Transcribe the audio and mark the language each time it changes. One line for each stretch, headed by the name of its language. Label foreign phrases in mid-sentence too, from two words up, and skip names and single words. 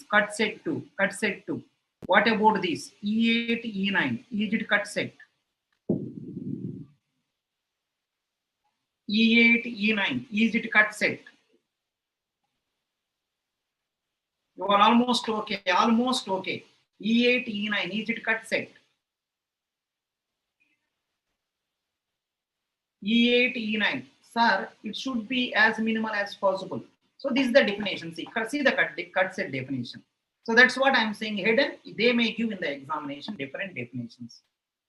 English: Cut set 2. What about this? E8, E9. Is it cut set? E8, E9. Is it cut set? You are almost okay. E8, E9. Is it cut set? E8, E9. Sir, it should be as minimal as possible. So this is the definition. See the cut set definition. So that's what I'm saying. Hidden, they may give in the examination different definitions.